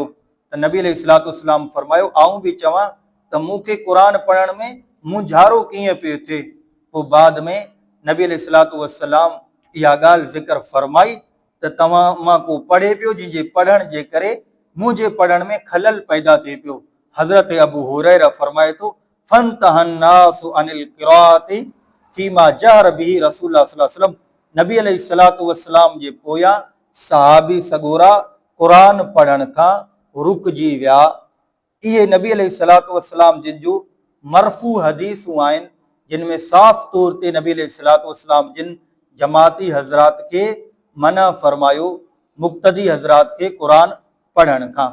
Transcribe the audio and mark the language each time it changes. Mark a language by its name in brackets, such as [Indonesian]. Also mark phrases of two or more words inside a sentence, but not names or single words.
[Sindhi] त नबी [Arabic] عليه الصلاة والسلام [Sindhi] फरमायो आऊं बि चवां त मूंखे क़ुरान पढ़ण में मुंझारो कीअं पियो थिए। पोइ बाद में नबी [Arabic] عليه الصلاة والسلام [Sindhi] इहा ॻाल्हि ज़िक्र फरमाई त तव्हां मां को पढ़े पियो जंहिंजे पढ़ण जे करे मुंहिंजे पढ़ण में खलल पैदा थिए पियो। हज़रत अबू हुरैरा फरमाए थो [Arabic] فانتهى الناس عن القراءة فيما جهر به رسول الله صلى الله عليه وسلم, [Sindhi] नबी [Arabic] عليه الصلاة والسلام [Sindhi] जे पोयां सहाबी सगोरा क़ुरान पढ़ण खां रुकजी विया। इहे नबी [Arabic] عليه الصلاة والسلام [Sindhi] जिन जूं मरफू हदीसूं आहिनि, जिन में साफ़ तौर ते नबी [Arabic] عليه الصلاة والسلام [Sindhi] जिन जमाती हज़रात खे मना फरमायो, मुक़्तदी हज़रात खे क़ुरान पढ़ण खां।